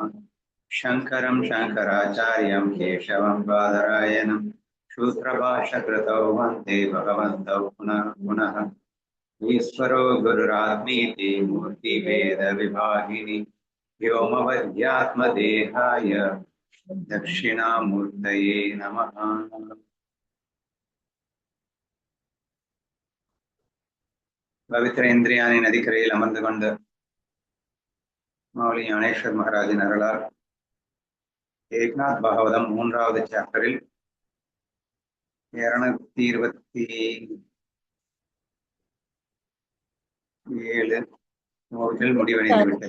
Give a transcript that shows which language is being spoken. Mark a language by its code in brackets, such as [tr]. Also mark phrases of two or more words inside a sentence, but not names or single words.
[sa] शङ्करं शङ्कराचार्यं केशवं बादरायणं शूद्रभाष्यकृतौ वन्दे भगवन्तौ पुनः पुनः। ईश्वरो गुरुरात्मीति मूर्तिभेदविभागिनि व्योमवद्यात्मदेहाय दक्षिणामूर्तये नमः। [ta] பவித்திர இந்திரியானி நதிக்கரையில் அமர்ந்து கொண்டு மௌலி ஞானேஸ்வர் மகாராஜின் அருளால் ஏக்நாத் பாகவதம் 3வது சாப்டரில் 227 நூல்கள் முடிவடைந்து விட்டது.